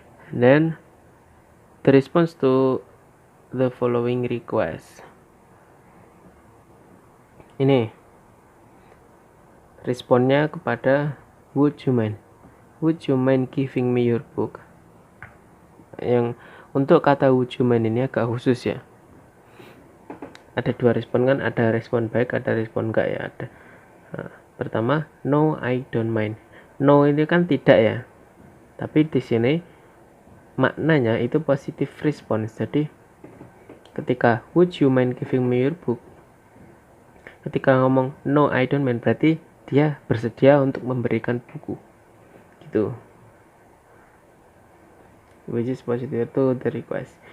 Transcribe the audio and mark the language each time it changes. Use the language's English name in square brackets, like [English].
[English] And then the response to the following request. [Indonesian] Ini responnya kepada [English] would you mind. Would you mind giving me your book? [Indonesian] Yang untuk kata [English] would you mind [Indonesian] ini agak khusus ya. Ada dua respon kan, ada respon baik, ada respon enggak ya. Ada. Nah, pertama, [English] no I don't mind. [Indonesian] No ini kan tidak ya. Tapi di sini maknanya itu positive response. Jadi ketika [English] would you mind giving me your book, [Indonesian] ketika ngomong [English] no I don't mind [Indonesian] berarti dia bersedia untuk memberikan buku gitu, [English] which is positive to the request.